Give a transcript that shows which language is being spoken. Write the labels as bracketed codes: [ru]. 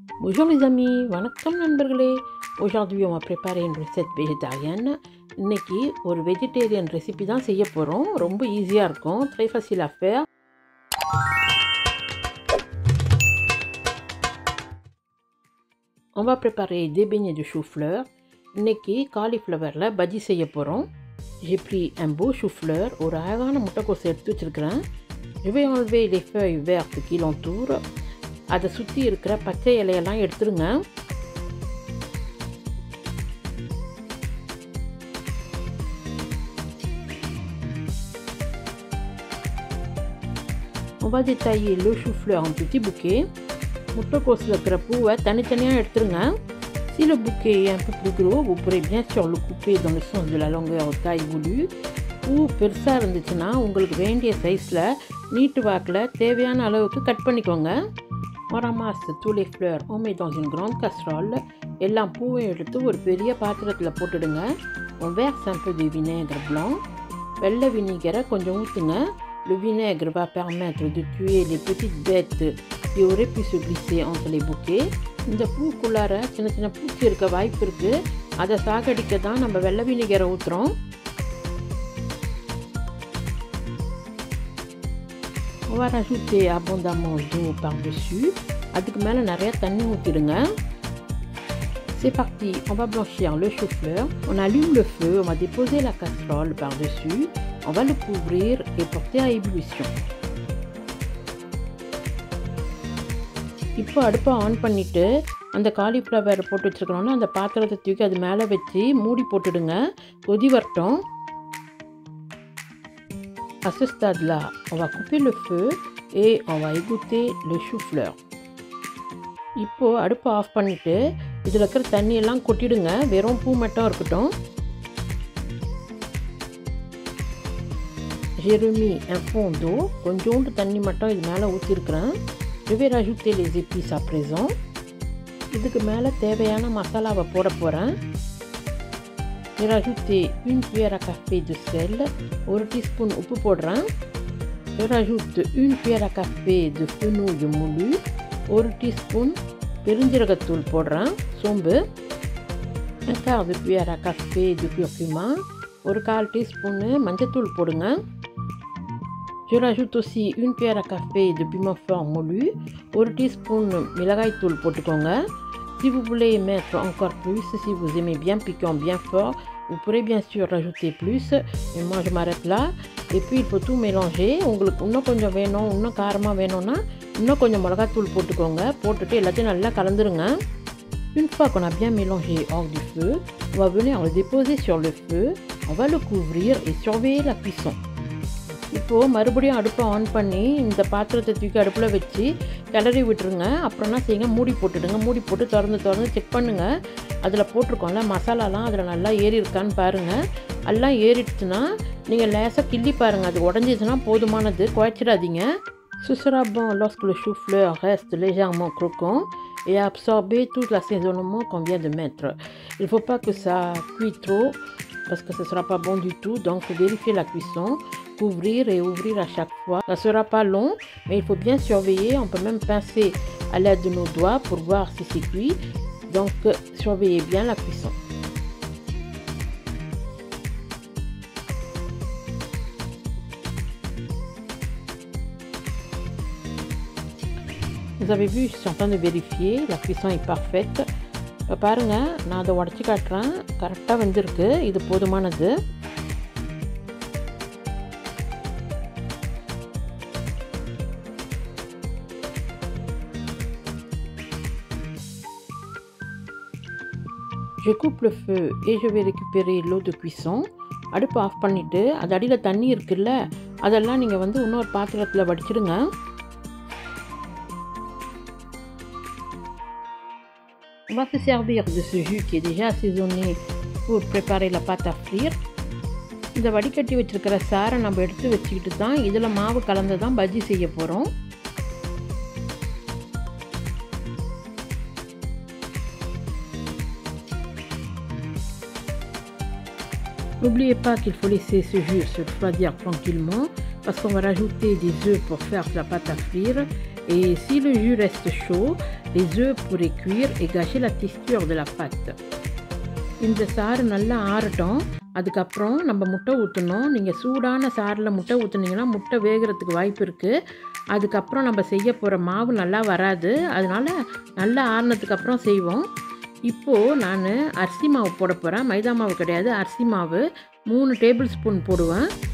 [fr] Bonjour les amis, [ta] வணக்கம் நண்பர்களே. [fr] Aujourd'hui on va préparer une recette végétarienne. [ta] இன்னைக்கு ஒரு வெஜிடேரியன் ரெசிபி தான் செய்ய போகிறோம். ரொம்ப ஈஸியாக இருக்கும், [fr] très facile à faire. On va préparer des beignets de chou-fleur. [ta] இன்னைக்கு காலிஃப்ளவரில் பஜ்ஜி செய்ய போகிறோம். [fr] J'ai pris un beau chou-fleur, [ta] ஒரு அழகான முட்டைக்கோஸ் எடுத்து வச்சுருக்கிறேன். [fr] Je vais enlever les feuilles vertes qui l'entourent. [ta] அதை சுற்றி இருக்கிற பச்சை இலையெல்லாம் எடுத்துருங்க. [fr] On va détailler le chou-fleur en petits bouquets. [ta] முட்டைக்கோஸில் இருக்கிற பூவை தனித்தனியாக எடுத்துருங்க. [fr] Si le bouquet est un peu plus gros, vous pourrez bien sûr le couper dans le sens de la longueur ou taille voulue. [ta] பூ பெருசாக இருந்துச்சுன்னா உங்களுக்கு வேண்டிய சைஸில் நீட்டு வாக்கில் தேவையான அளவுக்கு கட் பண்ணிக்கோங்க. [fr] On ramasse tous les fleurs, on met dans une grande casserole. [ta] எல்லாம் பூவையும் எடுத்து ஒரு பெரிய பாத்திரத்தில் போட்டுடுங்க. [fr] On verse un peu de vinaigre blanc. [ta] வெள்ளை வினிகரை கொஞ்சம் ஊற்றுங்க. [fr] Le vinaigre va permettre de tuer les petites bêtes qui auraient pu se glisser entre les bouquets. [ta] இந்த பூக்குள்ளார சின்ன சின்ன பூச்சி இருக்க வாய்ப்பு இருக்குது. அதை சாகடிக்க தான் நம்ம வெள்ளை வினிகரை ஊற்றுறோம். [fr] On va rajouter abondamment d'eau par-dessus. [ta] அதுக்கு மேலே நிறைய தண்ணி ஊற்றிடுங்க. [fr] C'est parti, on va blanchir le chou-fleur. On allume le feu, on va déposer la casserole par-dessus. On va le couvrir et porter à ébullition. [ta] இப்போ அடுப்பை ஆன் பண்ணிவிட்டு அந்த cauliflower போட்டு வச்சுருக்கணும்னா அந்த பாத்திரத்தை தூக்கி அது மேலே வச்சு மூடி போட்டுடுங்க. கொதி வரட்டும். [fr] À ce stade-là, on va couper le feu et on va égoutter le chou-fleur. [ta] இப்போ அடுப்பை ஆஃப் பண்ணிவிட்டு இதில் இருக்கிற தண்ணியெல்லாம் கொட்டிடுங்க. வெறும் பூ மட்டும் இருக்கட்டும். [fr] J'ai remis un fond d'eau. [ta] கொஞ்சோண்டு தண்ணி மட்டும் இது மேலே ஊற்றிருக்கிறேன். [fr] Je vais rajouter les épices à présent. [ta] இதுக்கு மேலே தேவையான மசாலாவை போட போகிறேன். [fr] J'ai rajouté une cuillère à café de sel, [ta] ஒரு டீஸ்பூன் உப்பு போடுறேன். [fr] Je rajoute une cuillère à café de fenouil moulu, [ta] ஒரு டீஸ்பூன் பெருஞ்சீரகத்தூள் போடுறேன், சோம்பு. [fr] Un quart de cuillère à café de curcuma, [ta] ஒரு கால் டீஸ்பூன்னு மஞ்சத்தூள் போடுங்க. [fr] Je rajoute aussi une cuillère à café de piment fort moulu, [ta] ஒரு டீஸ்பூன் மிளகாய்த்தூள் போட்டுக்கோங்க. [fr] Si vous voulez mettre encore plus, si vous aimez bien piquant, bien fort, vous pourrez bien sûr rajouter plus. Mais moi je m'arrête là. Et puis il faut tout mélanger. [ta] உங்களுக்கு இன்னும் கொஞ்சம் வேணும், இன்னும் காரமாக வேணும்னா இன்னும் கொஞ்சம் மிளகாத்தூள் போட்டுக்கோங்க. போட்டுட்டு எல்லாத்தையும் நல்லா கலந்துருங்க. [fr] Une fois qu'on a bien mélangé hors du feu, on va venir le déposer sur le feu. On va le couvrir et surveiller la cuisson. [ta] இப்போது மறுபடியும் அடுப்பை ஆன் பண்ணி இந்த பாத்திரத்தை தூக்கி அடுப்பில் வச்சு கிளறி விட்டுருங்க. அப்புறம் என்ன செய்யுங்க, மூடி போட்டுடுங்க. மூடி போட்டு திறந்து செக் பண்ணுங்கள். அதில் போட்டிருக்கோம்ல மசாலாலாம் அதில் நல்லா ஏறி இருக்கான்னு பாருங்கள். எல்லாம் ஏறிடுச்சுன்னா நீங்கள் லேசாக கிள்ளி பாருங்கள். அது உடஞ்சிச்சுன்னா போதுமானது, குழைச்சிடாதீங்க. [fr] Ce sera bon lorsque le chou-fleur reste légèrement croquant et a absorbé tout l'assaisonnement qu'on vient de mettre. Il ne faut pas que ça cuise trop parce que ce ne sera pas bon du tout. Donc vérifiez la cuisson. Couvrir et ouvrir à chaque fois. Ça ne sera pas long, mais il faut bien surveiller. On peut même pincer à l'aide de nos doigts pour voir si c'est cuit. Donc, surveillez bien la cuisson. Vous avez vu, je suis en train de vérifier. La cuisson est parfaite. [ta] இப்போ பாருங்கள், நான் அதை உடச்சி காட்டுறேன். கரெக்டாக வந்திருக்கு. இது போதுமானது. [fr] Je coupe le feu et je vais récupérer l'eau de cuisson. [ta] அடுப்பு ஆஃப் பண்ணிவிட்டு அது அடியில் தண்ணி இருக்குல்ல, அதெல்லாம் நீங்கள் இன்னொரு பாத்திரத்தில் வடிச்சிடுங்க. [fr] On va se servir de ce jus qui est déjà assaisonné pour préparer la pâte à frire. [ta] இந்த வடிகட்டி வச்சுருக்கிற சாரை நம்ம எடுத்து வச்சுக்கிட்டு தான் இதில் மாவு கலந்து தான் பஜ்ஜி செய்ய போகிறோம். [fr] N'oubliez pas qu'il faut laisser ce jus se refroidir tranquillement parce qu'on va rajouter des œufs pour faire la pâte à frire. Et si le jus reste chaud, les œufs pourraient cuire et gâcher la texture de la pâte. [ta] இந்த சாறு நல்லா ஆறட்டும். அதுக்கப்புறம் நம்ம முட்டை ஊற்றணும். நீங்கள் சூடான சாறில் முட்டை ஊற்றுனீங்கன்னா முட்டை வேகிறதுக்கு வாய்ப்பு இருக்குது. அதுக்கப்புறம் நம்ம செய்ய போகிற மாவு நல்லா வராது. அதனால் நல்லா ஆறினதுக்கப்புறம் செய்வோம். இப்போது நான் அரிசி மாவு போட போகிறேன். மைதா மாவு கிடையாது, அரிசி மாவு 3 டேபிள் ஸ்பூன் போடுவேன்.